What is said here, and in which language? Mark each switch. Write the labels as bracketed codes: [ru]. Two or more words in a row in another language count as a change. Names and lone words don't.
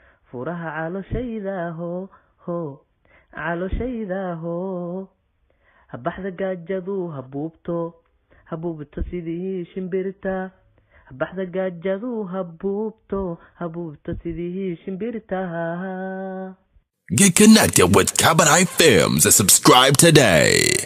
[so] Furaha calooshayda ho, ho, calooshayda ho. Habaxda gaajadu ha buubto, ha buubto sidii shimbirta. Habaxda gaajadu ha buubto, ha buubto sidii shimbirta. [en] Get connected with Cabaret Films and subscribe today.